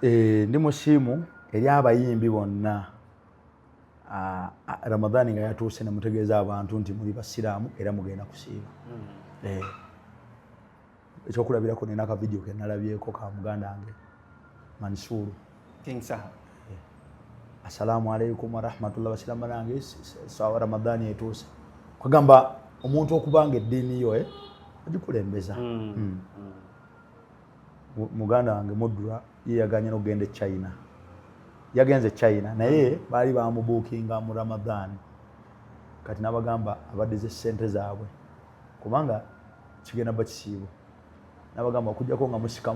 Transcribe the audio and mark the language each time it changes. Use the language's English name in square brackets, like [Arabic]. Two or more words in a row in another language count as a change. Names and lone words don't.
[Ganda] Ndi musiimu eri abayimbi bonna Ramadhaani nga yatuuse ne mutegeeza abantu nti muli basiraamu era mugenda kusiiba. Ekyokulabirako nina akavidiyo ke nalabyeko ka muganda wange Mansuuru King Saha. [Arabic] السلام عليكم ورحمة الله [Ganda] basiraamu nange sawa Ramadhaani etuuse kugamba omuntu okubanga eddiini yo agikulembeza. Muganda wange Mudura ye yaganye n'ogenda e China. Yagenze China naye baali bamubuukinga mu Ramadhaani kati nabagamba abaddize ssente zaabwe kubanga kigenda bakisiibo nabagamba okujjako nga musikamu